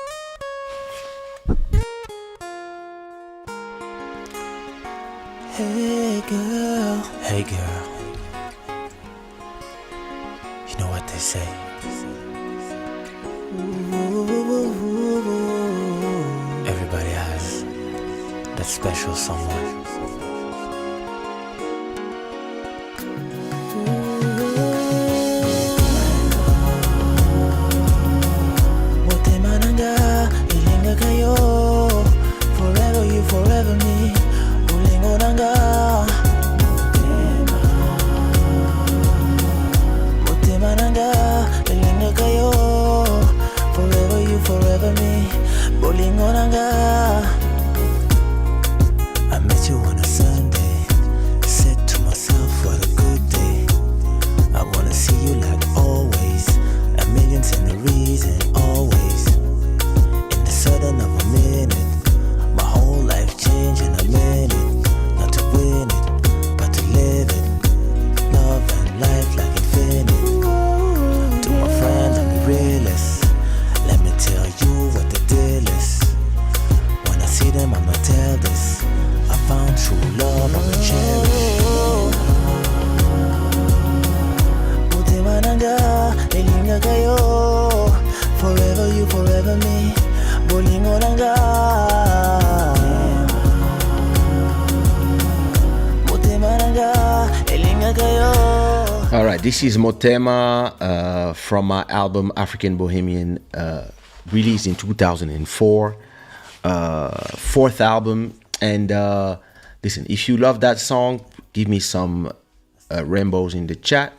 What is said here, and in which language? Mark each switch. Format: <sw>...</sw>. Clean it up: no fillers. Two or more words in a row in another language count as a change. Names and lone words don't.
<en>Hey girl, you know what they say. Everybody has that special someone.</en> <ln>Motema nanga ilinga kayo,</ln> <en>forever you, forever me.</en> <ln>Ulingo nanga. Motema nanga ilinga kayo,</ln> <en>forever you, forever me.</en> <ln>Ulingo nanga.</ln> <en>I met you on a Sunday. Said to myself, what a good day. I wanna see you like always. A million and a reason, always. In the sudden of a minute, my whole life changed in a minute. Not to win it, but to live it. Love and life like infinite. To my friends, I'm the realest. Let me tell you what the deal is. When I see them, I'ma tell this. I found true love, I'ma cherish.</en> <ln>Motema nanga, elinga kayo.</ln> <en>Forever you, forever me.</en> <ln>Bolingo nanga. Motema nanga, elinga kayo.</ln> <en>All right, this is Motema from my album African Bohemian, released in 2004, fourth album. And listen, if you love that song, give me some rainbows in the chat.</en>